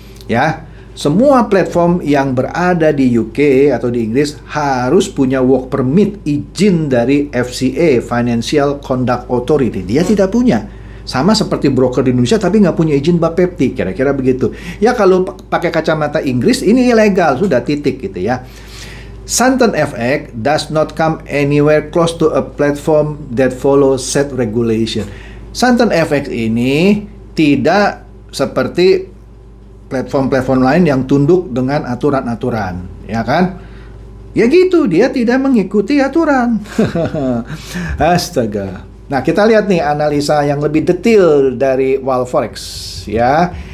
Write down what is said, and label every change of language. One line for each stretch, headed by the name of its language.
Indonesian: Ya, semua platform yang berada di UK atau di Inggris harus punya
English: work permit,
Indonesian: izin dari FCA, Financial Conduct Authority. Dia tidak punya. Sama seperti broker di Indonesia tapi nggak punya izin Bapepti, kira-kira begitu. Ya kalau pakai kacamata Inggris ini ilegal, sudah titik gitu ya.
English: SantenFX does not come anywhere close to a platform that follows set regulation.
Indonesian: SantenFX ini tidak seperti platform-platform lain yang tunduk dengan aturan-aturan, ya kan? Ya gitu, dia tidak mengikuti aturan. Astaga. Nah, kita lihat nih analisa yang lebih detail dari Walforex, ya.